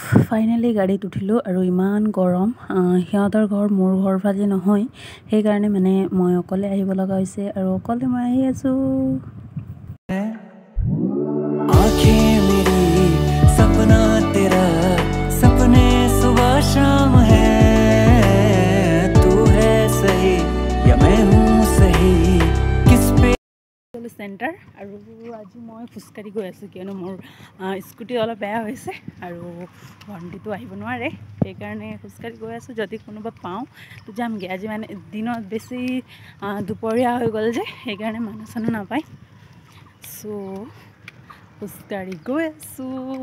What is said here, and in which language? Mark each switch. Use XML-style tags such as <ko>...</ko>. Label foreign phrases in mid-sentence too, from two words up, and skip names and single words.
<as>ফাইনেলি গাড়ীত উঠিলোঁ আৰু ইমান গৰম সিহঁতৰ ঘৰ মোৰ ঘৰ ফালে নহয় সেইকাৰণে মানে মই অকলে আহিব লগা হৈছে আৰু অকলে মই আহি আছোঁ</as> <hi>आँखें मेरी सपना तेरा सपने सुबह शाम है तू है सही या मैं हूँ सही किस पे</hi> <as>सेंटर আৰু আজি মই খোজকাঢ়ি গৈ আছোঁ কিয়নো মোৰ স্কুটি অলপ বেয়া হৈছে আৰু ভণ্টিটো আহিব নোৱাৰে সেইকাৰণে খোজকাঢ়ি গৈ আছোঁ যদি কোনোবা পাওঁ তো যামগৈ আজি মানে দিনত বেছি দুপৰীয়া হৈ গ'ল যে সেইকাৰণে মানুহ চানুহ নাপায় চ' খোজকাঢ়ি গৈ আছোঁ</as>